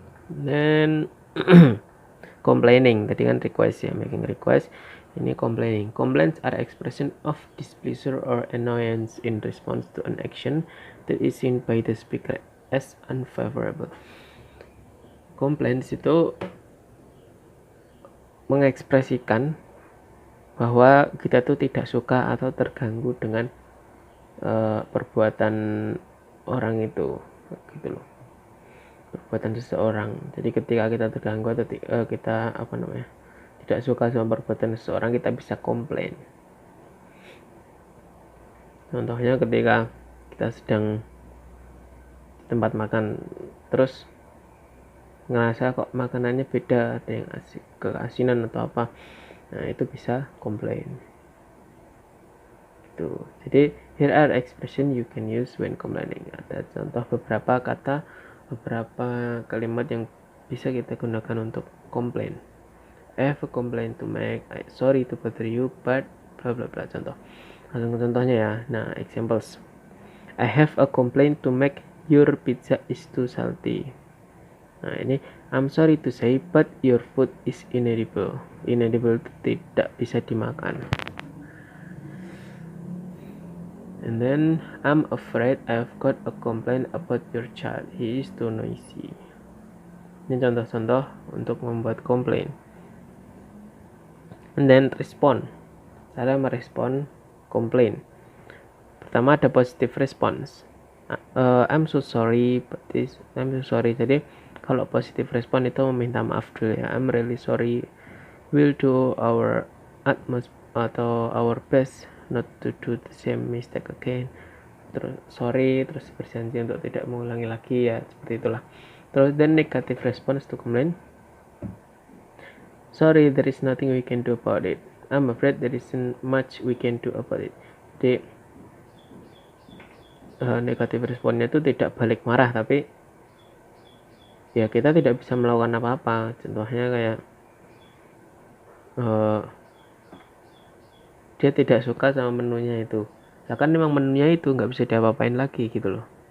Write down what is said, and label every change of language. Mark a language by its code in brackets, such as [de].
[id] Dan complaining tadi kan request ya, making request. Ini complaining. [en] Complaints are expression of displeasure or annoyance in response to an action that is seen by the speaker as unfavorable. [id] Complaints itu mengekspresikan bahwa kita tuh tidak suka atau terganggu dengan perbuatan orang itu, gitu loh, perbuatan seseorang. Jadi ketika kita terganggu atau kita tidak suka sama perbuatan seseorang, kita bisa komplain. Contohnya ketika kita sedang di tempat makan, terus ngerasa kok makanannya beda, ada yang keasinan atau apa, nah itu bisa komplain. [en] Jadi here are expression you can use when complaining. [id] Ada contoh beberapa kata, beberapa kalimat yang bisa kita gunakan untuk komplain. [en] I have a complaint to make. Sorry to bother you, but bla bla bla. [id] Contohnya ya. [en] Nah, examples. I have a complaint to make. Your pizza is too salty. [id] Nah, ini [en] I'm sorry to say, but your food is inedible. [id] Inedible itu tidak bisa dimakan. [en] And then I'm afraid I've got a complaint about your child. He is too noisy. [id] Ini contoh-contoh untuk membuat komplain. [en] And then respond. [id] Cara merespon komplain. Pertama ada positive response. [en] I'm so sorry, but I'm so sorry. [id] Jadi kalau positive response itu meminta maaf dulu ya. [en] I'm really sorry. We'll do our utmost atau our best not to do the same mistake again. [id] Terus sorry, terus berjanji untuk tidak mengulangi lagi ya, seperti itulah. [en] Terus then negative response to complain. Sorry, there is nothing we can do about it. I'm afraid there isn't much we can do about it. [id] Jadi negative responnya itu tidak balik marah, tapi ya kita tidak bisa melakukan apa-apa. Contohnya kayak dia tidak suka sama menunya itu, ya kan memang menunya itu nggak bisa diapa-apain lagi gitu loh.